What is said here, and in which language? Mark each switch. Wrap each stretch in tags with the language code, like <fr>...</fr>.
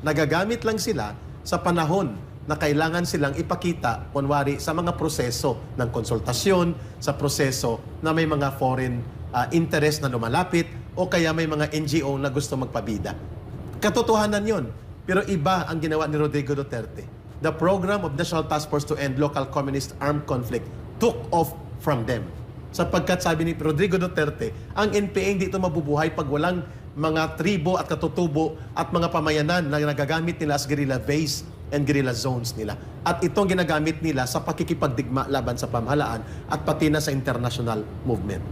<tl>Nagagamit lang sila sa panahon na kailangan silang ipakita, kunwari, sa mga proseso ng konsultasyon, sa proseso na may mga foreign interest na lumalapit, o kaya may mga NGO na gusto magpabida. Katotohanan yon. Pero iba ang ginawa ni Rodrigo Duterte.</tl> <en>The program of National Task Force to End Local Communist Armed Conflict took off from them.</en> <tl>Sapagkat sabi ni Rodrigo Duterte, ang NPA hindi ito mabubuhay pag walang mga tribo at katutubo at mga pamayanan na nagagamit nila</tl> <en>as guerrilla base and guerrilla zones</en> <tl>nila. At itong ginagamit nila sa pakikipagdigma laban sa pamahalaan at pati na sa international movement.</tl>